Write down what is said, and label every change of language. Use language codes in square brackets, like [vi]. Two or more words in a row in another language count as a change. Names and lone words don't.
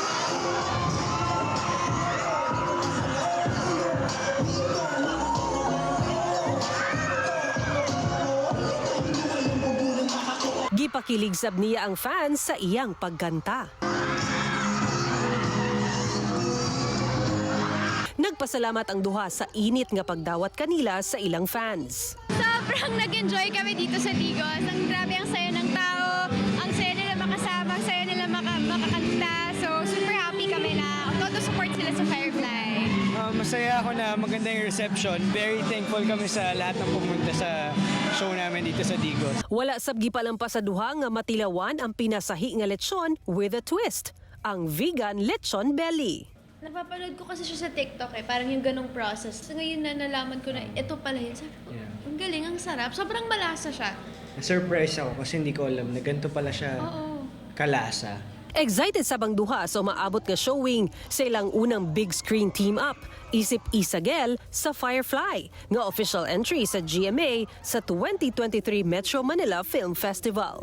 [ceb] Gipakilig sab niya ang fans sa iyang pagkanta. Nagpasalamat ang duha sa init nga pagdawat kanila sa ilang fans. [tl] Sobrang nag-enjoy kami dito sa Digos. Ang grabe ang saya ng tao, ang saya nila makasama, ang saya nila makakanta. So [en] super happy [tl] kami na todo support sila sa Firefly. Masaya ako na maganda yung reception. [en] Very thankful [tl] kami sa lahat ng pumunta sa show namin dito sa Digos. [ceb] Wala sab gipalampas sa duha nga matilawan ang pinasahi nga lechon [en] with a twist, [ceb] ang vegan lechon belly. [tl] Napapanood ko kasi siya sa TikTok parang yung ganong process. So ngayon na nalaman ko na ito pala yun. Sabi ko, ang galing, ang sarap. Sobrang malasa siya. Na-surprise ako kasi hindi ko alam na ganito pala siya kalasa. [ceb] Excited sabang duha sa maabot nga showing sa ilang unang [en] big screen team up, [ceb] isip Isagel sa Firefly, nga [en] official entry [ceb] sa GMA sa 2023 Metro Manila Film Festival.